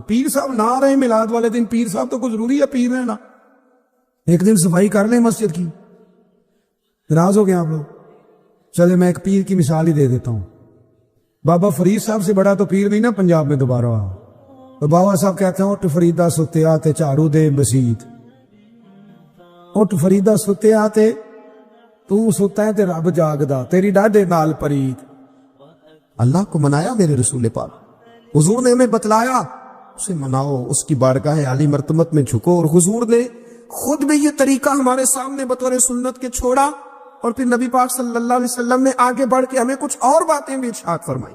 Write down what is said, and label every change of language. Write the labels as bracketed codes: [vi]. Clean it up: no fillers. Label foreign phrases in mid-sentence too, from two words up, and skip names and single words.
[ur] پیر صاحب نہ رہے میلاد والے دن، پیر صاحب تو کوئی ضروری ہے پیر رہنا، ایک دن صفائی کر لیں مسجد کی۔ ناراض ہو گئے آپ لوگ؟ چلے میں ایک پیر کی مثال ہی دے دیتا ہوں۔ بابا فرید صاحب سے بڑا تو پیر نہیں نا پنجاب میں دوبارہ آ، تو بابا صاحب کہتے ہیں [pa] اٹھ فریدہ ستے آتے چارو دے مسیت، اٹھ فریدہ ستے آتے تو ستا ہے تے رب جاگدا، تیری ڈاڈے نال پرید۔ [ur] اللہ کو منایا میرے رسول پاک، حضور نے ہمیں بتلایا اسے مناؤ، اس کی بارگاہ عالی مرتبت میں جھکو۔ اور حضور نے خود بھی یہ طریقہ ہمارے سامنے بطور سنت کے چھوڑا، اور پھر نبی پاک [ar] صلی اللہ علیہ وسلم [ur] نے آگے بڑھ کے ہمیں کچھ اور باتیں بھی ارشاد فرمائی۔